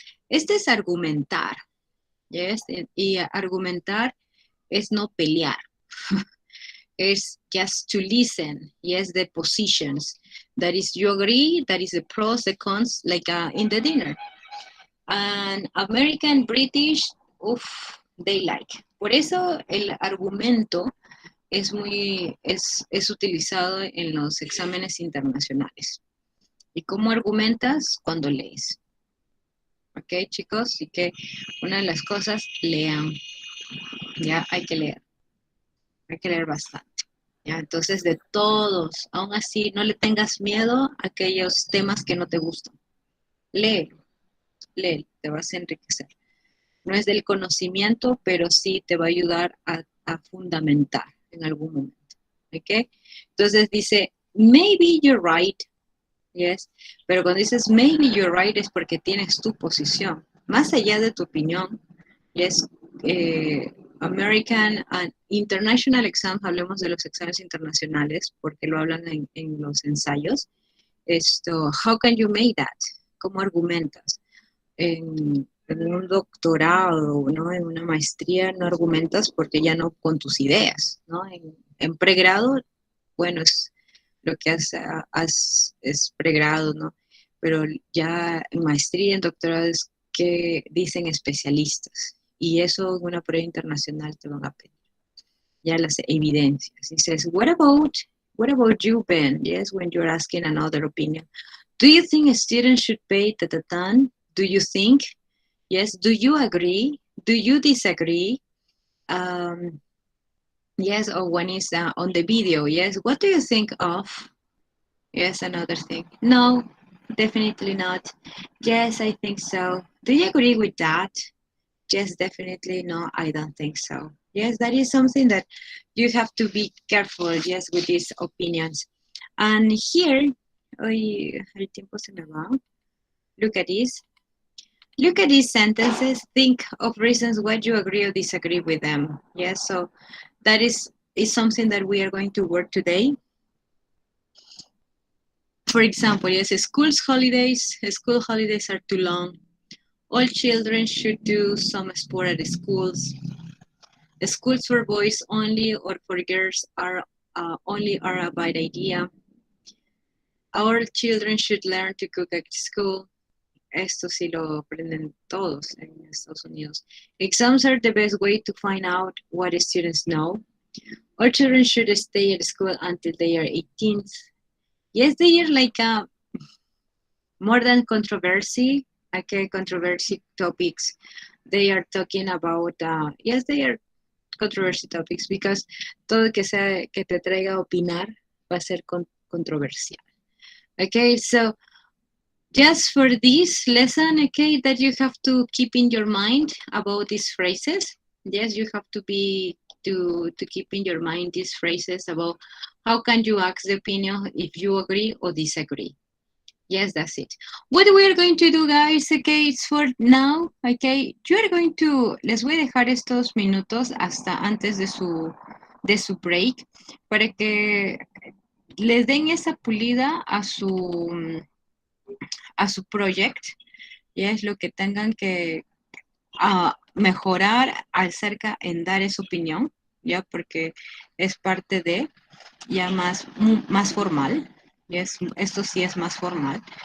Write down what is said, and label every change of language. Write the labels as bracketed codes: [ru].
[es] Este es argumentar. [en] Yes, [es] y argumentar es no pelear. [en] Is just to listen, yes, the positions. That is, you agree, that is the pros, the cons, like in the dinner. And American, British, they like. [es] Por eso el argumento es utilizado en los exámenes internacionales. ¿Y cómo argumentas? Cuando lees. ¿Ok, chicos? Así que una de las cosas, lean. Ya, hay que leer bastante. ¿Ya? Entonces, de todos, aún así, no le tengas miedo a aquellos temas que no te gustan. Lee, te vas a enriquecer. No es del conocimiento, pero sí te va a ayudar a fundamentar en algún momento. ¿Ok? Entonces dice, [en] maybe you're right. Yes. [es] Pero cuando dices [en] maybe you're right [es] es porque tienes tu posición. Más allá de tu opinión, [en] yes, American and International Exam, [es] hablemos de los exámenes internacionales, porque lo hablan en los ensayos. [en] How can you make that? [es] ¿Cómo argumentas? En un doctorado, ¿no? En una maestría no argumentas porque ya no con tus ideas, ¿no? En pregrado, bueno, es lo que es pregrado, ¿no? Pero ya en maestría, en doctorado es que dicen especialistas. Y eso en una prueba internacional te van a pedir. Ya las evidencias. [en] He says, what about you, Ben? Yes, when you're asking another opinion. Do you think a student should pay ta-ta-tan? Do you think? Yes. Do you agree? Do you disagree? Um, yes, or one is on the video. Yes. What do you think of? Yes, another thing. No, definitely not. Yes, I think so. Do you agree with that? Yes, definitely. No, I don't think so. Yes, that is something that you have to be careful, yes, with these opinions. And here, [es] oy, el tiempo se me va. [en] Look at this. Look at these sentences. Think of reasons why you agree or disagree with them. Yes, so that is something that we are going to work today. For example, yes, school holidays are too long. All children should do some sport at the schools. The schools for boys only or for girls are only are a bad idea. Our children should learn to cook at school. [es] Esto sí lo aprenden todos en Estados Unidos. [en] Exams are the best way to find out what students know. All children should stay at school until they are 18. Yes, they are like more than controversy. Okay, controversy topics. They are talking about, yes, they are controversy topics because [es] todo que te traiga a opinar va a ser controversial. [en] Okay, so just for this lesson, okay, that you have to keep in your mind about these phrases. Yes, you have to keep in your mind these phrases about how can you ask the opinion if you agree or disagree. Yes, that's it. What we are going to [es] do, guys, okay, it's for now, okay, you are going to, les voy a dejar estos minutos hasta antes de su break para que les den esa pulida a su project, ya es lo que tengan que mejorar acerca en dar esa opinión, ya porque es parte de ya más formal, ya esto sí es más formal.